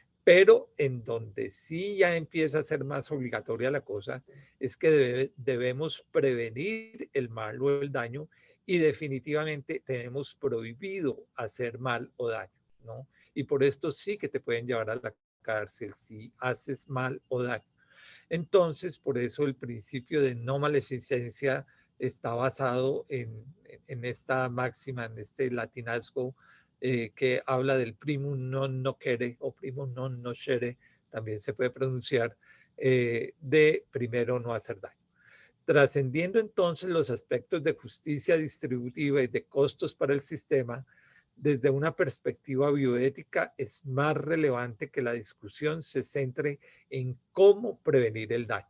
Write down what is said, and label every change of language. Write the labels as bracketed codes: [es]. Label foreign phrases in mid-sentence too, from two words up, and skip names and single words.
[es] Pero en donde sí ya empieza a ser más obligatoria la cosa es que debemos prevenir el mal o el daño y definitivamente tenemos prohibido hacer mal o daño, ¿no? Y por esto sí que te pueden llevar a la cárcel si haces mal o daño. Entonces, por eso el principio de no maleficencia está basado en esta máxima, en este latinazgo que habla del [la] primum non nocere [es] o [la] primum non nocere, [es] también se puede pronunciar, de primero no hacer daño. Trascendiendo entonces los aspectos de justicia distributiva y de costos para el sistema, desde una perspectiva bioética es más relevante que la discusión se centre en cómo prevenir el daño.